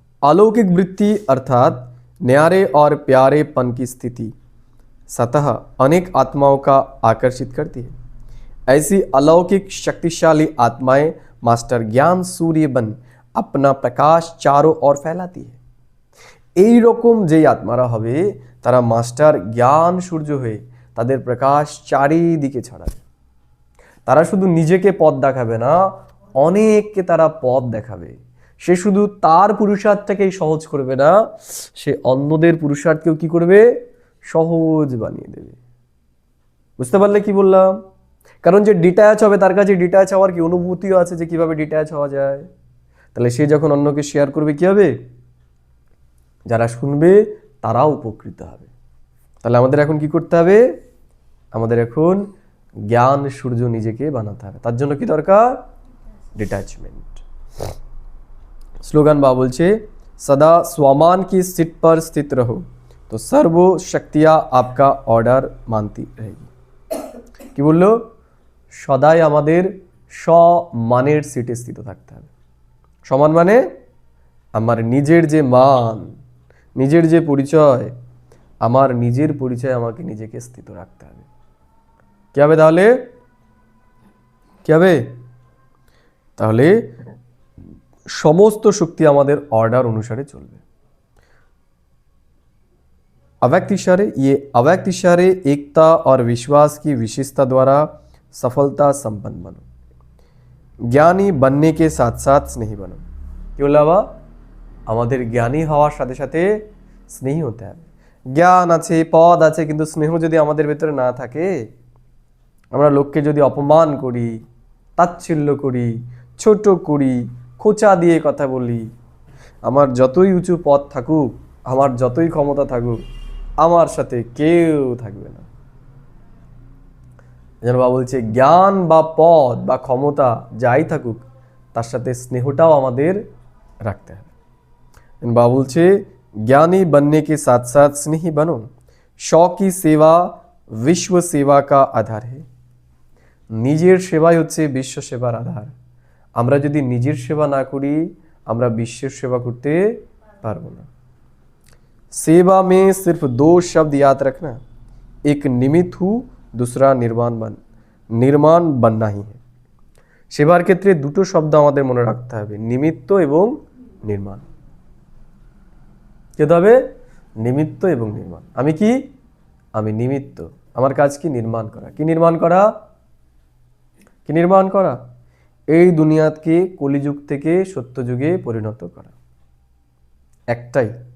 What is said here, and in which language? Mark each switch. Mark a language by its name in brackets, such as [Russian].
[Hindi] अलौकिक वृत्ति अर्थात न्यारे और प्यारेपन की स्थिति सतह अनेक आत्माओं का आकर्षित करती है। ऐसी अलौकिक शक्तिशाली आत्माएं मास्टर ज्ञान सूर्य बन अपना प्रकाश चारों ओर फैलाती है। [Bangla] এই রকম যেই আত্মারা হবে তারা মাস্টার জ্ঞান সূর্য হয়ে তাদের প্রকাশ চারিদিকে ছড়াবে। তারা শুধু নিজেকে পথ দেখাবে না, অনেককে তারা পথ দেখাবে। সে শুধু তার পুরুষার্থটাকেই সহজ করবে না, সে অন্যদের পুরুষার্থকেও কি করবে, সহজ বানিয়ে দেবে। বুঝতে পারলে কি বললাম? কারণ যে ডিট্যাচ হবে তার কাছে ডিট্যাচ হওয়ার কি অনুভূতিও আছে, যে কিভাবে ডিট্যাচ হওয়া যায়। তাহলে সে যখন অন্যকে শেয়ার করবে কি হবে, যারা শুনবে তারাও উপকৃত হবে। তাহলে আমাদের এখন কি করতে হবে, আমাদের এখন জ্ঞান সূর্য নিজেকে বানাতে হবে। তার জন্য কি দরকার, ডিট্যাচমেন্ট। [Hindi] स्लोगन बा बोलছে सदा स्वामान की सीट पर स्थित रहो तो सर्व शक्तियां आपका ऑर्डर मानती रहेगी। [Bangla] কি বললো, সদাই আমাদের সমানের সিটে স্থিত থাকতে হবে। সমান মানে আমার নিজের যে মান, নিজের যে পরিচয়, আমার নিজের পরিচয় আমাকে নিজেকে স্থিত রাখতে হবে। কি হবে তাহলে, কি হবে তাহলে সমস্ত শক্তি আমাদের অর্ডার অনুসারে চলবে। [Hindi] अव्यक्त इशारे, ये अव्यक्त इशारे एकता और विश्वास की विशेषता द्वारा सफलता संपन्न बनो। ज्ञानी बनने के साथ साथ स्नेही बनो। [Bangla] কি বললো বাবা, আমাদের জ্ঞানী হওয়ার সাথে সাথে স্নেহী হতে হবে। জ্ঞান আছে, পদ আছে, কিন্তু স্নেহ যদি আমাদের ভেতরে না থাকে, আমরা লোককে যদি অপমান করি, তাচ্ছিল্য করি, ছোট করি, খোঁচা দিয়ে কথা বলি, আমার যতই উঁচু পদ থাকুক, আমার যতই ক্ষমতা থাকুক, আমার সাথে কেউ থাকবে না। যেন বাবা বলছে জ্ঞান বা পদ বা ক্ষমতা যাই থাকুক, তার সাথে স্নেহটাও আমাদের রাখতে হবে। বাবা বলছে [Hindi] ज्ञानी बनने के साथ साथ स्नेही बनो। शौ की सेवा विश्व सेवा का आधार है। [Bangla] নিজের সেবাই হচ্ছে বিশ্ব সেবার আধার। আমরা যদি নিজের সেবা না করি, আমরা বিশ্বের সেবা করতে পারবো না। [Hindi] सेवा में सिर्फ दो शब्द याद रखना, एक निमित्त हूँ, दूसरा निर्माण बनना ही है। [Bangla] সেবার ক্ষেত্রে দুটো শব্দ আমাদের মনে রাখতে হবে, নিমিত্ত এবং নির্মাণ। কে হবে, নিমিত্ত এবং নির্মাণ। আমি কি, আমি নিমিত্ত, আমার কাজ কি, নির্মাণ করা। কি নির্মাণ করা, কি নির্মাণ করা, এই দুনিয়াকে কলিযুগ থেকে সত্যযুগে পরিণত করা, একটাই।